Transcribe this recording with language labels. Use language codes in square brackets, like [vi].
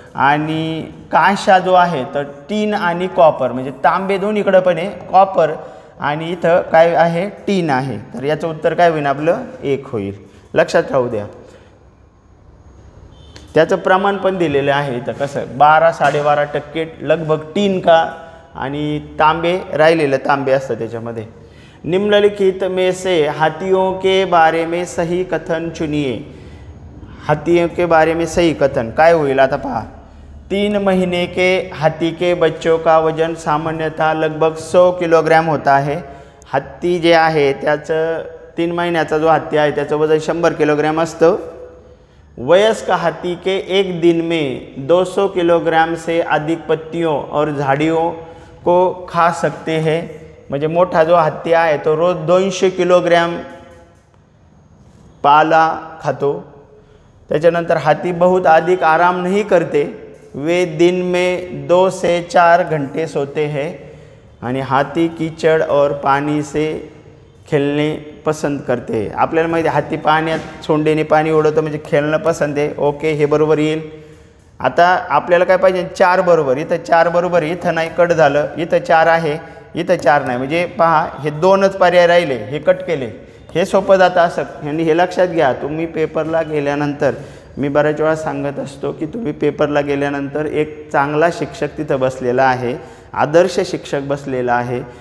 [mr] आणि कांसा जो आहे तर टीन आणि कॉपर म्हणजे तांबे दोन्हीकडं पण आहे, कॉपर आणि इथं काय आहे, टीन आहे. तर याचं उत्तर काय होईल आपलं, 1 होईल. लक्षात राहू द्या. त्याचं प्रमाण पण दिलेलं आहे. तर कसं 12-12.5% [hi] लगभग टीन का [mr] आणि तांबे, राहिलेलं तांबे असतं त्याच्यामध्ये. [hi] निम्नलिखित में से हाथियों के बारे में सही कथन चुनिए. हाथियों के बारे में सही कथन [mr] काय होईल आता पहा. [hi] 3 महीने के हाथी के बच्चों का वजन सामान्यतः लगभग 100 किलोग्राम होता है. [mr] हत्ती जे आहे त्याचं 3 महिन्याचा जो हत्ती आहे त्याचं वजन 100 किलोग्राम असतं. [hi] वयस्क हाथी के एक दिन में 200 किलोग्राम से अधिक पत्तियों और झाड़ियों को खा सकते हैं. [mr] म्हणजे मोठा जो हत्ती आहे तो रोज 200 किलोग्राम पाला खातो. त्याच्यानंतर [hi] हाथी बहुत अधिक आराम नहीं करते, वे दिन में 2 से 4 घंटे सोते हैं. [mr] आणि [hi] हाथी कीचड़ और पानी से [mr] खेळणे पसंत [hi] करते हैं. [mr] आपल्याला माहिती आहे हाथी पाण्यात सोंडेने पाणी ओढवतो म्हणजे खेळणं पसंत आहे. ओके, हे बरोबर येईल. आता आपल्याला काय पाहिजे, 4 बरोबर. इथं 4 बरोबर, इथं नाही, कट झालं. इथं 4 आहे, इथं 4 नाही. म्हणजे पहा, हे 2च पर्याय राहिले, हे कट केले. हे सोपं जातं असं. आणि हे लक्षात घ्या, तुम्ही पेपरला गेल्यानंतर, मी बऱ्याच वेळा सांगत असतो की तुम्ही पेपरला गेल्यानंतर एक चांगला शिक्षक तिथं बसलेला आहे, आदर्श शिक्षक बसलेला आहे.